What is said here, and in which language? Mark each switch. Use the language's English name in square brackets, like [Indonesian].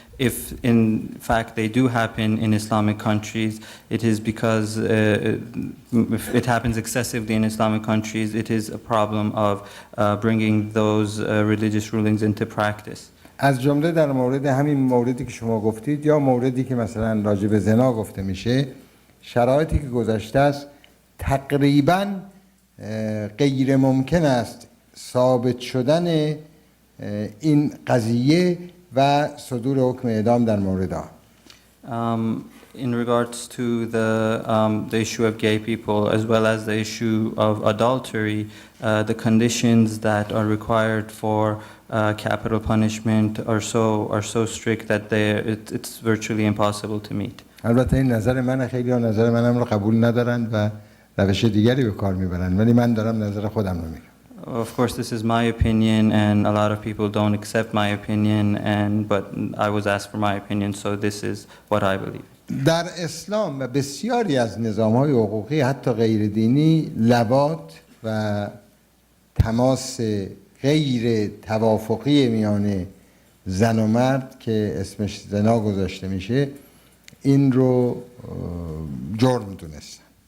[English] If in fact they do happen in Islamic countries, it is because if it happens excessively in Islamic countries, it is a problem of bringing those religious rulings into practice. [Persian] از جمله در مورد همین موردی که شما گفتید یا موردی که مثلا راجع به زنا گفته میشه، شرایطی که گذشته است تقریباً غیر ممکن است ثابت شدن این قضیه و صدور حکم اعدام در مورد آن. [English] In regards to the issue of gay people as well as the issue of adultery, the conditions that are required for capital punishment are so strict that it's virtually impossible to meet. [Persian] البته این نظر من، خیلی ها نظر منم رو قبول ندارن و روش دیگری به کار میبرن، ولی من دارم نظر خودم رو میگم. [English] Of course, this is my opinion, and a lot of people don't accept my opinion, but I was asked for my opinion, so this is what I believe. [Persian] در اسلام و بسیاری از نظام‌های حقوقی حتی غیر دینی لواط و تماس غیر توافقی میان زن و مرد که اسمش زنا گذاشته میشه این رو جرم دونستن.